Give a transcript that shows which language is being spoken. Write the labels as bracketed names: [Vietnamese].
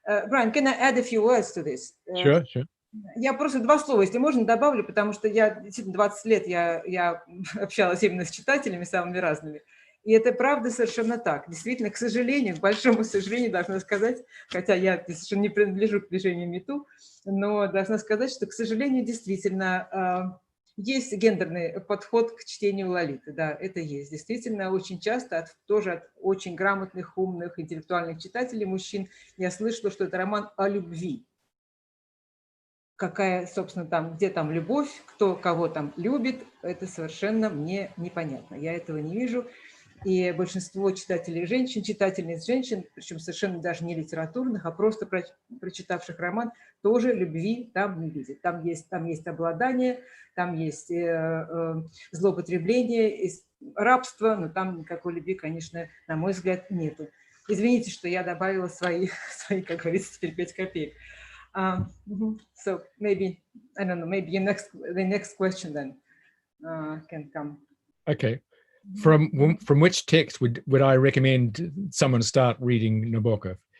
[English] Brian, can I add a few words to this? Sure, sure. [Russian] Я просто 2 слова, если можно, добавлю, потому что я действительно 20 лет я общалась именно с читателями самыми разными. И это правда совершенно так. Действительно, к сожалению, к большому сожалению, должна сказать, хотя я совершенно не принадлежу к движению #MeToo, но должна сказать, что, к сожалению, действительно есть гендерный подход к чтению Лолиты. Да, это есть. Действительно, очень часто тоже от очень грамотных, умных, интеллектуальных читателей, мужчин, я слышала, что это роман о любви. Какая, собственно, где там любовь, кто кого там любит, это совершенно мне непонятно. Я этого не вижу. И большинство читателей женщин, читательниц женщин, причем совершенно даже не литературных, а просто прочитавших роман, тоже любви там не видят. Там есть обладание, там есть злоупотребление, рабство, но там никакой любви, конечно, на мой взгляд, нету. Извините, что я добавила свои, как говорится, теперь 5 копеек. [English] So maybe, I don't know, maybe the next question then can come. Okay. From which text would I recommend someone start reading Nabokov?